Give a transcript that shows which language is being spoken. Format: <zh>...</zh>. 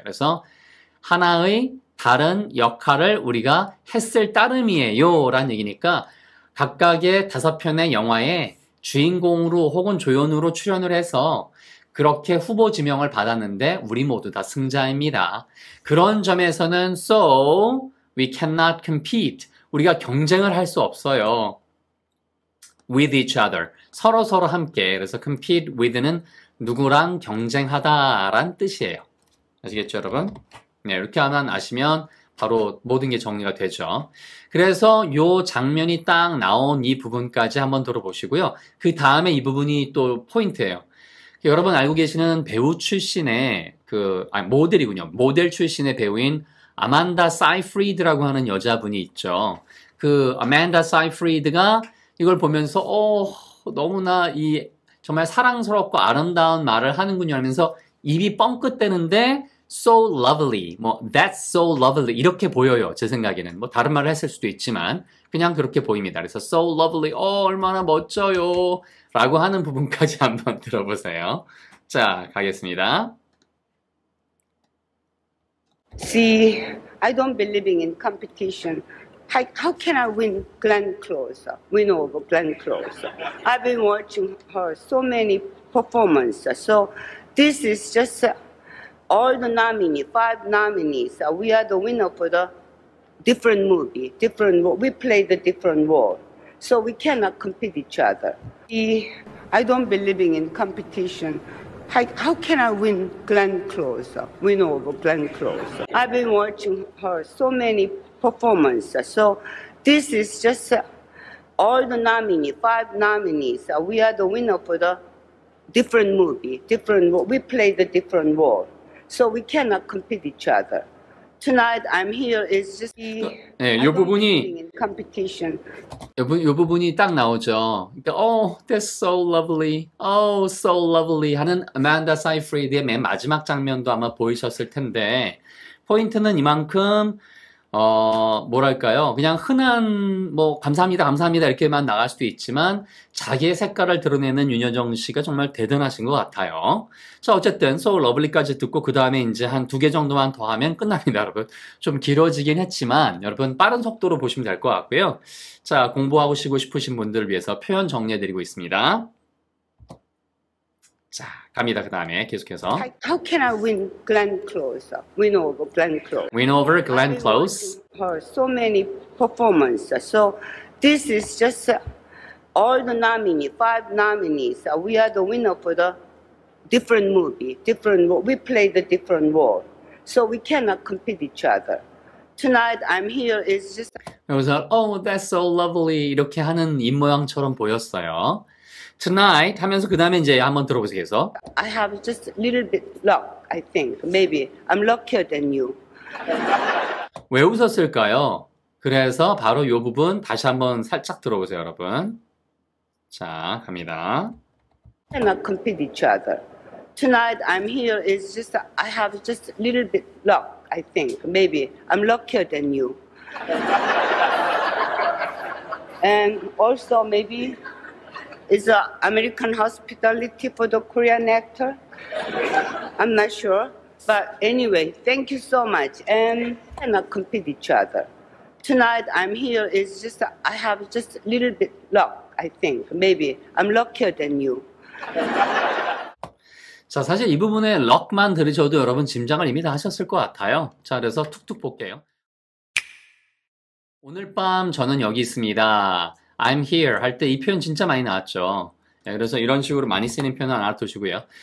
<ko>그래서 하나의 다른 역할을 우리가 했을 따름이에요 라는 얘기니까 각각의 5편의 영화에 주인공으로 혹은 조연으로 출연을 해서 그렇게 후보 지명을 받았는데 우리 모두 다 승자입니다. 그런 점에서는</ko> <en>so we cannot compete.</en> <ko>우리가 경쟁을 할 수 없어요.</ko> <en>with each other.</en> <ko>서로 함께. 그래서 compete with는 누구랑 경쟁하다란 뜻이에요. 아시겠죠, 여러분? 네, 이렇게 하나 아시면 바로 모든 게 정리가 되죠. 그래서 요 장면이 딱 나온 이 부분까지 한번 들어보시고요. 그 다음에 이 부분이 또 포인트예요. 여러분 알고 계시는 배우 출신의 모델이군요. 모델 출신의 배우인 아만다 사이프리드라고 하는 여자분이 있죠. 그 아만다 사이프리드가 이걸 보면서 너무나 정말 사랑스럽고 아름다운 말을 하는군요 하면서 입이 뻥끗대는데</ko> <en>so lovely, that's so lovely</en> <ko>이렇게 보여요. 제 생각에는 다른 말을 했을 수도 있지만 그냥 그렇게 보입니다. 그래서</ko> <en>so lovely,</en> <ko>얼마나 멋져요 라고 하는 부분까지 한번 들어보세요. 자, 가겠습니다.</ko> <en>See, I don't believe in competition. How can I win over Glenn Close? I've been watching her so many performances. So this is just all the nominees, 5 nominees. We are the winner for the different movie, different role. We play the different role. So we cannot compete each other. I don't believe in competition. How can I win over Glenn Close? I've been watching her so many performances. So this is just all the nominees, 5 nominees. We are the winner for the different movie, different role. We play the different role. So we cannot compete each other. Tonight I'm here is just</en> <ko>네, 요 부분이</ko> <en>competition.</en> <ko>요 부분이 딱 나오죠. 그러니까</ko> <en>that's so lovely. so lovely</en> <ko>하는 아만다 사이프리드의 맨 마지막 장면도 아마 보이셨을 텐데 포인트는 이만큼 뭐랄까요. 그냥 흔한, 감사합니다, 감사합니다, 이렇게만 나갈 수도 있지만, 자기의 색깔을 드러내는 윤여정 씨가 정말 대단하신 것 같아요. 자, 어쨌든,</ko> <en>So Lovely</en> <ko>까지 듣고, 그 다음에 이제 한 2개 정도만 더 하면 끝납니다, 여러분. 좀 길어지긴 했지만, 여러분, 빠른 속도로 보시면 될 것 같고요. 자, 공부하고 싶으신 분들을 위해서 표현 정리해드리고 있습니다. 자, 갑니다. 그 다음에 계속해서.</ko> <en>How can I win Glenn Close? Win over Glenn Close. Win over Glenn I've been Close. watching her so many performances. So this is just all the nominees, 5 nominees. We are the winner for the different movie, different. We play the different role, so we cannot compete each other. Tonight I'm here is just.</en> <ko>여기서</ko> <en>Oh, that's so lovely</en> <ko>이렇게 하는 입모양처럼 보였어요. Tonight 하면서 그 다음에 이제 한번 들어보세요. 계속.</ko> <en>I have just a little bit luck, I think. Maybe I'm luckier than you.</en> <ko>왜 웃었을까요? 그래서 바로 이 부분 다시 한번 살짝 들어보세요, 여러분. 자, 갑니다.</ko> <en>Cannot compete each other. Tonight I'm here is just I have just a little bit luck, I think. Maybe I'm luckier than you. And also maybe is American hospitality for the Korean actor? I'm not sure. But anyway, thank you so much. And cannot compete each other. Tonight I'm here is just I have just a little bit luck, I think. Maybe I'm luckier than you.</en> <ko>자, 사실 이 부분에 럭만 들으셔도 여러분 짐작을 이미 다 하셨을 것 같아요. 자, 그래서 툭툭 볼게요. 오늘 밤 저는 여기 있습니다.</ko> <en>I'm here</en> <ko>할 때 이 표현 진짜 많이 나왔죠. 네, 그래서 이런 식으로 많이 쓰이는 표현은 알아두시고요.</ko>